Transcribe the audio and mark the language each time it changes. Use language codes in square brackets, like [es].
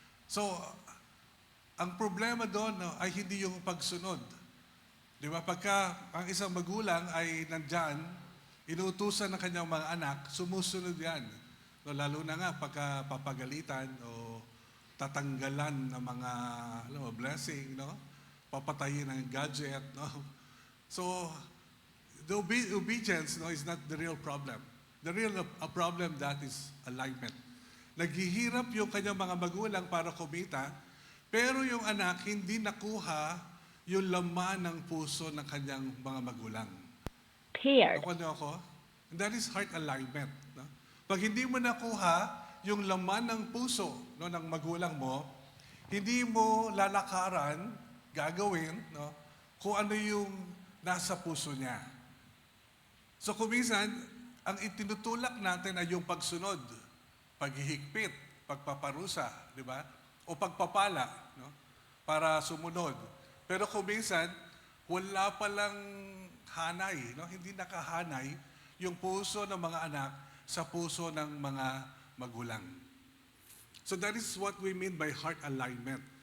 [tl] So, ang problema doon ay hindi yung pagsunod. Di ba? Pagka ang isang magulang ay nandyan, inuutusan ng kanyang mga anak, sumusunod yan. Lalo na nga pagka papagalitan o tatanggalan ng mga blessing, papatayin ng gadget. [en] So, the obedience is not the real problem. The real problem that is alignment. [tl] Naghihirap yung kanyang mga magulang para kumita, pero yung anak hindi nakuha yung laman ng puso ng kanyang mga magulang. [en] Paired. [tl] Ako? [en] And that is heart alignment. [tl] Pag hindi mo nakuha yung laman ng puso ng magulang mo, hindi mo lalakaran, gagawin, kung ano yung nasa puso niya. So kung minsan, ang itinutulak natin ay yung pagsunod, paghihigpit, pagpaparusa, di ba? o pagpapala, no? Para sumunod. Pero kung minsan, wala palang hanay, no? Hindi nakahanay yung puso ng mga anak sa puso ng mga magulang. [en] So that is what we mean by heart alignment.